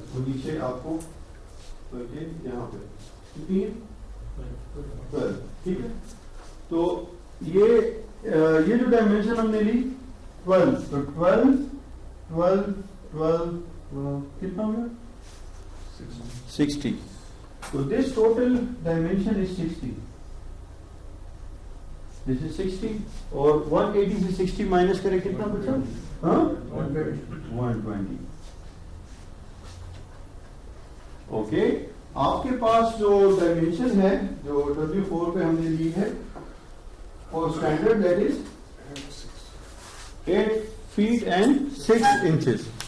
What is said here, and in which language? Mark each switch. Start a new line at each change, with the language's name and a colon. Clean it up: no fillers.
Urdu: تو نیچے آپ کو یہاں پہ کتنی ہے 12. ٹھیک ہے, تو یہ جو ڈائمینشن ہم نے لی 12, تو 12 12 12 کتنا ہو گیا 60.
English: So this total dimension is 60. This is 60
Urdu: اور 180 سے 60 مائنس کرے کتنا بچا؟ 120. اوکے, آپ کے پاس جو ڈائمینشن ہے جو W4 پہ ہم نے لی ہے اور
English: Standard that is 8 feet and 6 inches.